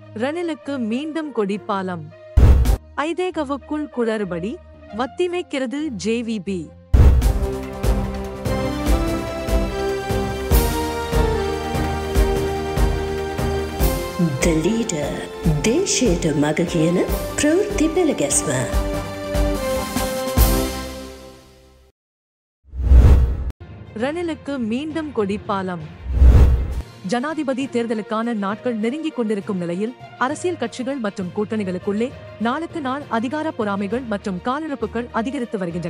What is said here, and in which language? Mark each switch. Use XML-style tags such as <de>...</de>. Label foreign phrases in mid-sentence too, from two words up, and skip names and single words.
<ta>ரணிலுக்கு மீண்டும் கொடிப்பாலம். ஐதேகவுக்குள் குளறுபடி, வத்தி வைக்கிறது ஜேவிபி.</ta> <en>The leader,</en> <si>දේශයට මග කියන ප්‍රවෘත්ති පෙළගැස්ම.</si> <ta>ரணிலுக்கு மீண்டும் கொடிப்பாலம். ஜனாதிபதி தேர்தலுக்கான நாட்கள் நெருங்கிக் கொண்டிருக்கும் நிலையில் அரசியல் கட்சிகள் மற்றும் கூட்டணிகளுக்குள்ளே நாளுக்கு நாள் அதிகார பொறாமைகள் மற்றும் காலிழப்புகள் அதிகரித்து வருகின்றன.</ta>